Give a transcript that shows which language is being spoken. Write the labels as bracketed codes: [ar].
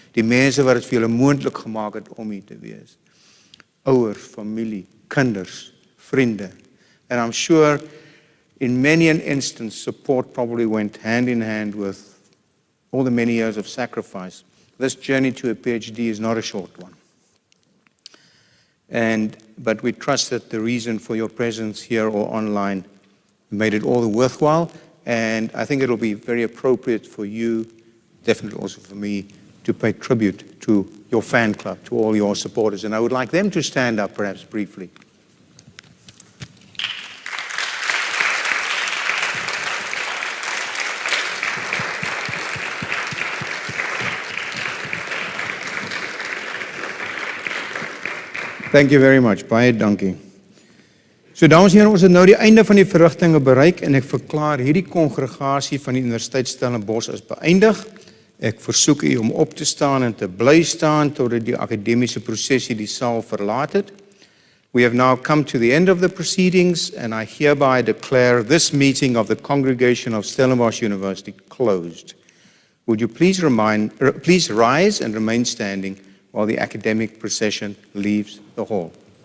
[af] Die mense wat dit vir julle moontlik gemaak het om hier te wees. Ouers, familie, kinders, vriende. [en] And I'm sure in many an instance, support probably went hand in hand with all the many years of sacrifice. This journey to a PhD is not a short one. But we trust that the reason for your presence here or online made it all the worthwhile. And I think it'll be very appropriate for you, definitely also for me, to pay tribute to your fan club, to all your supporters. And I would like them to stand up perhaps briefly. Thank you very much. [af] Baie dankie. So dames en here, ons het nou die einde van die verrigtinge bereik en ek verklaar hierdie kongregasie van die Universiteit Stellenbosch as beëindig. Ek versoek u om op te staan en te bly staan totdat die akademiese prosesie die saal verlaat het. [en] We have now come to the end of the proceedings and I hereby declare this meeting of the congregation of Stellenbosch University closed. Would you please rise and remain standing while the academic procession leaves the hall.